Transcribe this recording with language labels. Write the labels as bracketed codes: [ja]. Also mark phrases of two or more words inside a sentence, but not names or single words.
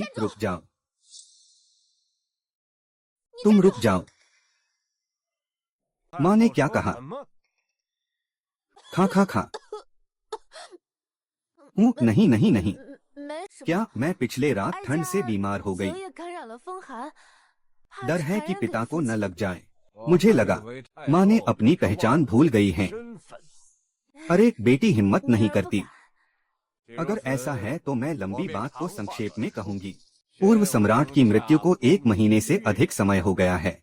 [hi] रुक जाओ, तुम रुक जाओ। माँ ने क्या कहा? खा खा खा। नहीं नहीं नहीं। [zh] 没什么。 [hi] क्या मैं पिछले रात ठंड से बीमार हो गई? [zh] 昨夜感染了风寒，怕 [hi] डर है [zh] 传 [hi] कि [zh] 染给 [hi] पिता को [zh] 父 [hi] न [zh] 亲 [hi] लग जाए। मुझे लगा माँ ने अपनी पहचान भूल गई है। [zh] 身份。 [hi] अरे बेटी हिम्मत नहीं करती। अगर ऐसा है तो मैं लंबी बात को संक्षेप में कहूंगी। पूर्व सम्राट की मृत्यु को 1 महीने से अधिक समय हो गया है।